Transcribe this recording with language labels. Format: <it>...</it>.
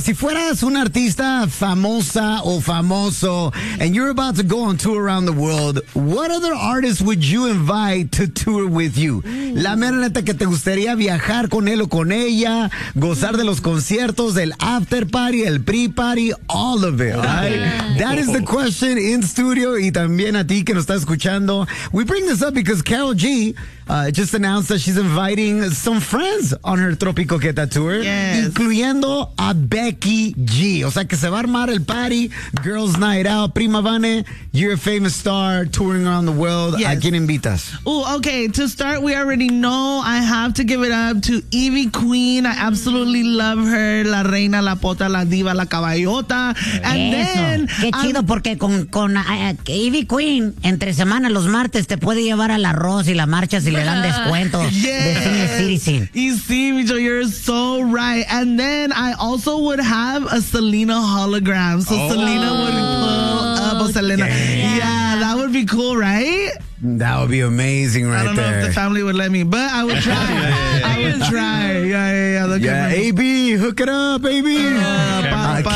<es>Si fueras un artista famosa o famoso,</es> <en>and you're about to go on tour around the world, what other artists would you invite to tour with you?</en> <es>La mera neta que te gustaría viajar con él o con ella, gozar de los conciertos, el after party, el pre-party,</es> <en>all of it, right? That is the question in studio,</en> <es>y también a ti que nos estás escuchando.</es> <en>We bring this up because Karol G just announced that she's inviting some friends on her Tropico Queta tour,</en> <es>incluyendo a Becky G. O sea que se va a armar el party, Girls Night Out. Prima Vane,</es> <en>you're a famous star touring around the world. Yes.</en> <es>¿A quién invitas?</es> <en>Oh, okay. To start, we already know I have to give it up to Ivy Queen. I absolutely love her.</en> <es>La reina, la pota, la diva, la caballota.</es> <en>And</en> <es>eso.</es> <en>Then.</en> <es>Qué chido, porque con Ivy Queen, entre semana, los martes, te puede llevar al arroz y la marcha si le dan descuento. Sí,</es> <en>Micho, you're so right. And then I also would have a Selena hologram. So Selena would pull up a Selena. Yeah, that would be cool, right? That would be amazing right there. I don't know if the family would let me, but I would try. AB, hook it up, AB.</en>